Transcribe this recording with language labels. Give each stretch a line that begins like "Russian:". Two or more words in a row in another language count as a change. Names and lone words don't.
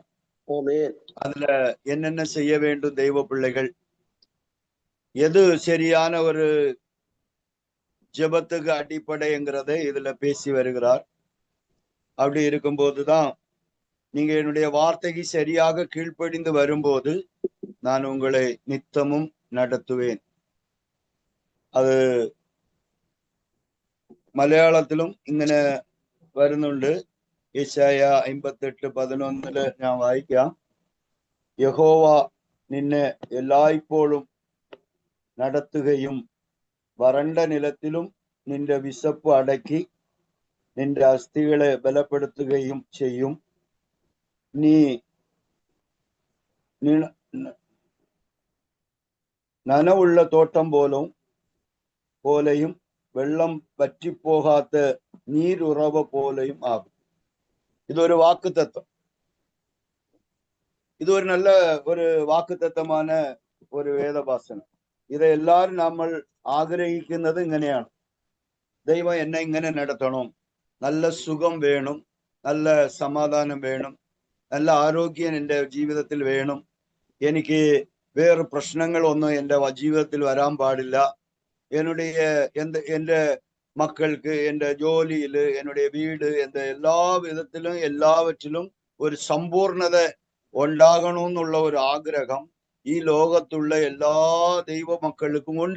Tamil: அதுல என்னென்ன செய்ய வேண்டும் தெய்வ பிள்ளைகள், எது சரியான ஒரு ஜெபத்துக்கு அடிப்படைங்கிறதை இதுல பேசி வருகிறார். அப்படி இருக்கும்போதுதான் நீங்க என்னுடைய வார்த்தைக்கு சரியாக கீழ்ப்படிந்து வரும்போது நான் உங்களை நித்தமும் நடத்துவேன்.
Malayalam: അത് മലയാളത്തിലും ഇങ്ങനെ വരുന്നുണ്ട്. യെശയ്യ 58:11 ഞാൻ വായിക്കാം. യഹോവ നിന്നെ എല്ലായ്പ്പോഴും നടത്തുകയും വരണ്ട നിലത്തിലും നിന്റെ വിശപ്പ് അടക്കി നിന്റെ അസ്ഥികളെ ബലപ്പെടുത്തുകയും ചെയ്യും. നീ നനവുള്ള തോട്ടം പോലെയും വെള്ളം വറ്റിപ്പോകാത്ത നീരുറവ പോലെയും ആകും. ഇതൊരു വാക്കുതത്വം.
Tamil: இது ஒரு நல்ல ஒரு வாக்குத்தத்தமான ஒரு வேதபாசனம். இதை எல்லாரும்
Malayalam: നമ്മൾ ആഗ്രഹിക്കുന്നത് ഇങ്ങനെയാണ്. ദൈവം എന്നെ ഇങ്ങനെ നടത്തണം, നല്ല സുഖം വേണം, നല്ല സമാധാനം വേണം, നല്ല ആരോഗ്യം എൻ്റെ ജീവിതത്തിൽ വേണം, എനിക്ക് വേറെ പ്രശ്നങ്ങളൊന്നും എൻ്റെ ജീവിതത്തിൽ വരാൻ പാടില്ല, എൻ്റെ മക്കൾക്ക്, എൻ്റെ ജോലിയിൽ, എൻ്റെ വീട്, എൻ്റെ എല്ലാ വിധത്തിലും എല്ലാവற்றிലും ഒരു സമ്പൂർണത ഉണ്ടാകണമെന്നുള്ള ഒരു ആഗ്രഹം ഈ ലോകത്തുള്ള എല്ലാ ദൈവ മക്കൾക്കും ഉണ്ട്.